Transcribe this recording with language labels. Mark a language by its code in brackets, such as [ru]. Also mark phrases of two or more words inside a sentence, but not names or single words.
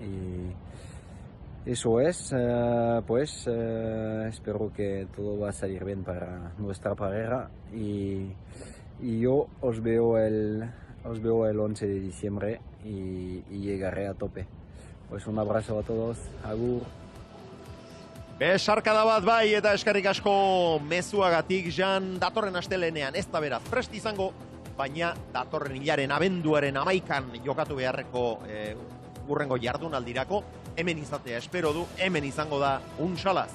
[es] Y eso es, espero que todo va a salir bien para nuestra pareja y yo os veo el 11 de diciembre y llegaré a tope. Pues un abrazo a todos, [eu] agur. Besarkada bat bai eta eskerrik asko mezuagatik, Jan, datorren astelenean ez da beraz prest izango, baina datorren hilaren abenduaren 11an jokatu beharreko hurrengo jardunaldirako hemen izatea espero du, hemen izango da Untsalaz.